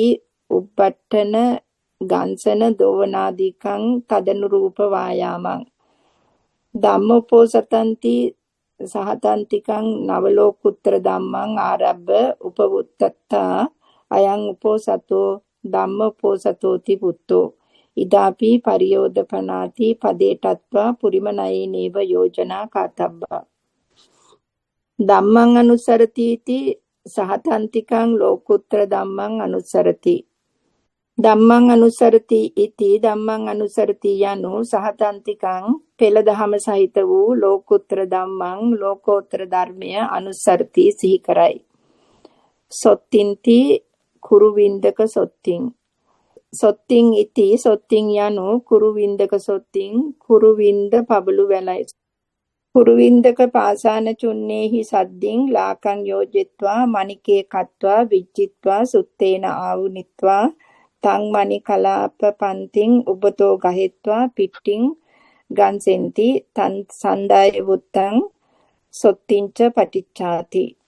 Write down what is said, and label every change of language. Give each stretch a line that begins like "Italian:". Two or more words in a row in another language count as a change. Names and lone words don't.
Pali: උප්පට්ඨන ගංසන දෝවනාදිකං තදනුරූප වායාමං ධම්මෝපෝසතන්ති සහතන්තිකං නවලෝකුත්තර ධම්මං ආරබ්බ උපවුත්තත්තා අයං උපෝසතෝ ධම්මෝපෝසතෝති පුත්තෝ ඉදාපි පරියෝදපනාති පදේටත්වා පුරිමනයේනේව යෝජනා කාතබ්බා ධම්මං අනුස්සරති इति සහතන්තිකං ලෝකුත්තර ධම්මං අනුස්සරති ධම්මං අනුස්සරති इति ධම්මං අනුස්සරති යනු සහතන්තිකං
Sinhala: පෙළ දහම සහිත වූ
Pali: ලෝකුත්තර ධම්මං
Sinhala: ලෝකෝත්තර ධර්මය
Pali: අනුස්සරති
Sinhala: සිහි කරයි.
Pali: සොත්තින්ති කුරුවින්දක සොත්තින් සොත්තින් ඉති සොත්තින් යනු කුරුවින්දක සොත්තින්
Sinhala: කුරුවින්ද පබළු වැලයි.
Pali: කුරුවින්දක පාසාන චුන්නේහි සද්දින් ලාකං යෝජෙත්වා මණිකේ කତ୍වා විච්චිත්වා සුත්තේන ආවුනිත්වා තං මණි කලාප පන්තිං උබතෝ ගහෙත්වා පිට්ටිං ගංසෙන්ති තං සන්දාය වුත්තං සොත්තිංච පටිච්චාති